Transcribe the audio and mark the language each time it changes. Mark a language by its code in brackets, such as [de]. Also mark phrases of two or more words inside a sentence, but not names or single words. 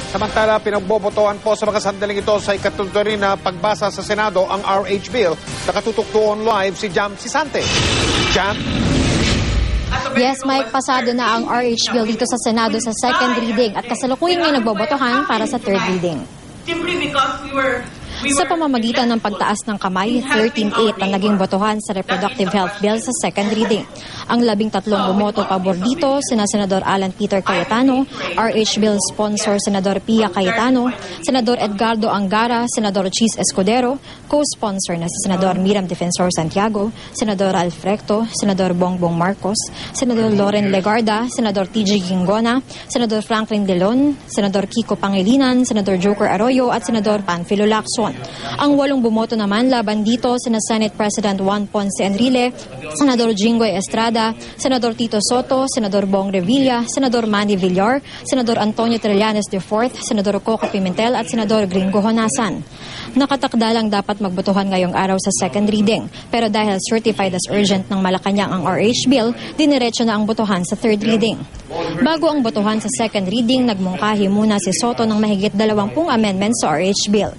[tl] Samantala, pinagbobotohan po sa mga sandaling ito sa ikatuloy na pagbasa sa Senado ang RH Bill. Nakatutok doon live si Jam Sisante. Jam? Yes, Mike, pasado na ang RH Bill dito sa Senado sa [en] second reading [tl] at kasalukuyan ngayon nagbobotohan para sa [en] third reading. Simply because we were [tl] Sa pamamagitan ng pagtaas ng kamay, 13-8 ang naging botohan sa Reproductive Health Bill sa [en] second reading. [tl] Ang 13 bumoto pabor dito, sina Senador Alan Peter Cayetano, RH Bill sponsor Senador Pia Cayetano, Senador Edgardo Angara, Senador Chis Escudero, co-sponsor na si Senador Miriam Defensor Santiago, Senador Ralph Recto, Senador Bongbong Marcos, Senador Loren Legarda, Senador TG Gingona, Senador Franklin Delon, Senador Kiko Pangilinan, Senador Joker Arroyo at Senador Panfilo Lacson. Ang 8 bumoto naman laban dito sina Senate President Juan Ponce Enrile, Senador Jinggoy Estrada, Senador Tito Soto, Senador Bong Revilla, Senador Manny Villar, Senador Antonio Trillanes IV, Senador Coco Pimentel at Senador Gringo Honasan. Nakatakda lang dapat magbotohan ngayong araw sa [en] second reading, [tl] pero dahil [en] certified as urgent [tl] ng Malacanang ang RH Bill, diniretso na ang botohan sa [en] third reading. [tl] Bago ang botohan sa [en] second reading, [tl] nagmungkahi muna si Soto ng mahigit 20 amendments sa RH Bill.